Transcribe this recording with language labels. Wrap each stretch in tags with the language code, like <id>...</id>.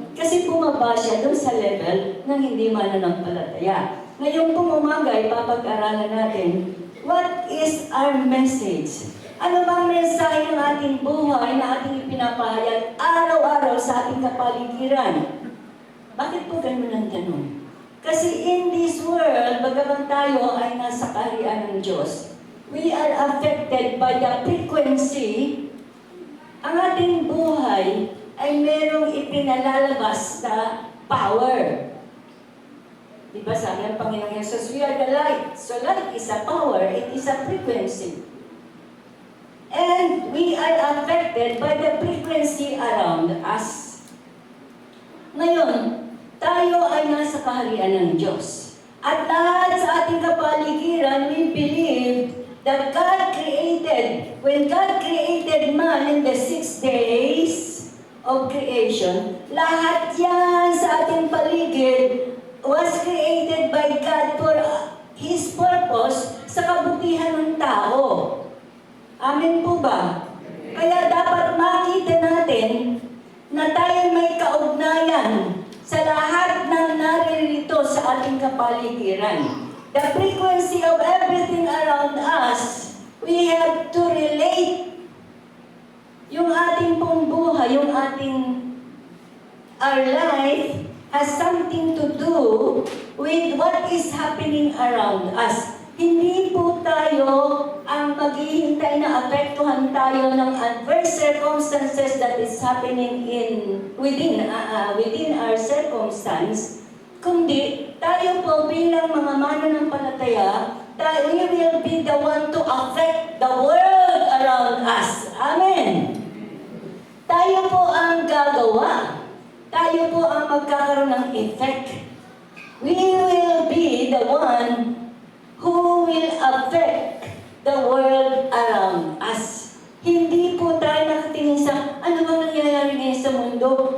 <tl>Kasi bumaba siya doon sa level ng hindi mananampalataya. Ngayong umaga ay papag-aralan natin,</tl> <en>what is our message?</en> <tl>Ano bang mensahe ng ating buhay na ating ipinapahayag araw-araw sa ating kapaligiran? Bakit po ganun ang tanong?</tl> <en>Kasi in this world,</en> <tl>bagaman tayo ay nasa kaharian ng Diyos,</tl> <en>we are affected by the frequency.</en> <tl>Ang ating buhay ay merong ipinalalabas na power. Diba sabi ng Panginoong Yesus,</tl> <en>we are the light. So light is a power, it is a frequency. And we are affected by the frequency around us.</en> <tl>Ngayon, tayo ay nasa kaharian ng Diyos. At lahat sa ating kapaligiran,</tl> <en>we believe that God created, when God created man in the 6 days of creation,</en> <tl>lahat yan sa ating paligid</tl> <en>was created by God for His purpose</en> <tl>sa kabutihan ng tao. Amen po ba? Kaya dapat makita natin na tayo may kaugnayan sa lahat ng naririto sa ating kapaligiran.</tl> <en>The frequency of everything around us, we have to relate</en> <tl>yung ating pong buhay,</tl> <en>our life has something to do with what is happening around us.</en> <tl>Hindi po tayo ang maghihintay na apektuhan tayo ng</tl> <en>adverse circumstances that is happening within our circumstance,</en> <tl>kundi tayo po bilang mga mananampalataya,</tl> <en>we will be the one to affect the world around us. Amen.</en> <tl>Tayo po ang gagawa. Tayo po ang magkakaroon ng effect.</tl> <en>We will be the one who will affect the world around us.</en> <tl>Hindi po tayo nakatingin sa, ano bang nangyayari ngayon sa mundo?</tl>